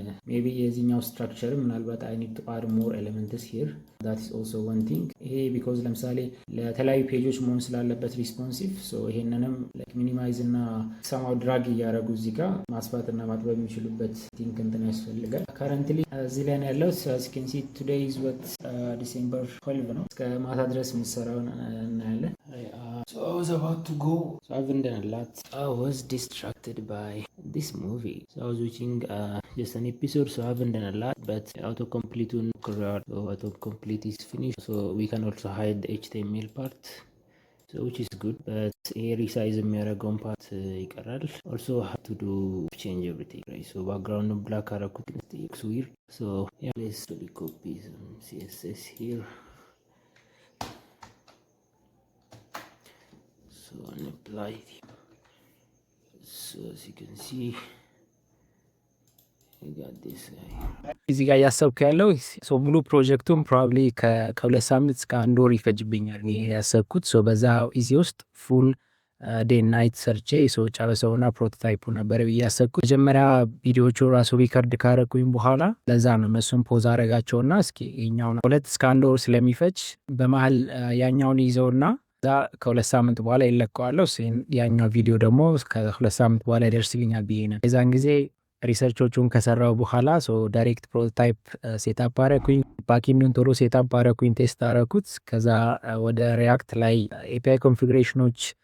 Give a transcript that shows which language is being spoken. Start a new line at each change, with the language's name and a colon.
English: maybe የዚህኛው ስትራክቸር ምናልባት I need to add more elements here that is also one thing ይሄ because
Amharic: ለምሳሌ ለተለያዩ ፔጆች መሆን ስላለበት ሪስፖንሲቭ
English: so ይሄንንም like minimize እና somehow drag እያደረጉ
Amharic: እዚህ ጋር ማስፋት እና ማጥበብ የሚችሉበት ቲንክ እንትን ያስፈልጋል።
English: currently እዚህ ላይ ነው ያለው so as you can see today is what December 12 ነው
Amharic: እስከ ማታ ድረስ የምሰራውን እናያለን።
English: So I was about to go. So I haven't done a lot. I was distracted by this movie. So I was watching just an episode, so I haven't done a lot. But autocomplete autocomplete is finished. So we can also hide the HTML part. So which is good. But here resize
Amharic: የሚያደርገውን
English: part
Amharic: ይቀራል.
English: Also I have to do change everything. Right? So background black
Amharic: አደረኩት
English: looks weird. So yeah, let's really copy some CSS here. So and apply so as you can see I got this guy
Amharic: እዚህ ጋር ያሰብኩ ያለው ሶ ሙሉ ፕሮጀክቱን ፕሮባብሊ ከሁለት ሳምንት እስከ አንድ ወር ይፈጅብኛል ይሄ ያሰብኩት ሶ በዛ ኢዚ ውስጥ ፉል ዴይ ናይት ሰርቼ ሶ ጨረሰውና ፕሮቶታይፑ ነበር ብዬ ያሰብኩት። መጀመሪያ ቪዲዮቹ ራሱ ሪከርድ ካረኩኝ በኋላ ለዛ ነው እነሱን ፖዝ አረጋቸውና እስኪ ይኸኛውን ሁለት እስከ አንድ ወር ስለሚፈጅ በመሀል ያኛውን ይዘውና ዛ ከሁለት ሳምንት በኋላ ይለቀዋለሁ። ያኛው ቪዲዮ ደግሞ ከሁለት ሳምንት በኋላ ይደርስልኛል ብዬ ነው። የዛን ጊዜ ሪሰርቾቹን ከሰራው በኋላ ሶ ዳይሬክት ፕሮቶታይፕ ሴታፕ አረኩኝ። ባክኤንዱን ቶሎ ሴታፕ አረኩኝ፣ ቴስት አረኩት። ከዛ ወደ ሪያክት ላይ ኤፒአይ ኮንፊግሬሽኖች፣